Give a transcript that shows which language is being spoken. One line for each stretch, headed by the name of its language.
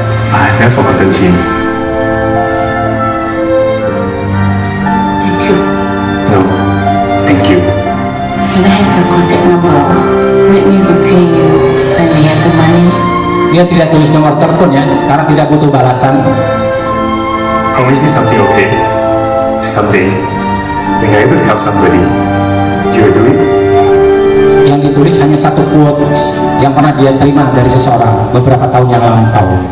English: I've never forgotten him. Thank you. No, thank you. Can I have your contact number? Let me repay you when we have the money.
Indonesian: Dia tidak tulis nomor telepon ya, karena tidak butuh balasan.
English: Promise me something, okay? Someday, when you're able to help somebody, you will do it.
Indonesian: Yang ditulis hanya satu quotes yang pernah dia terima dari seseorang beberapa tahun yang lampau.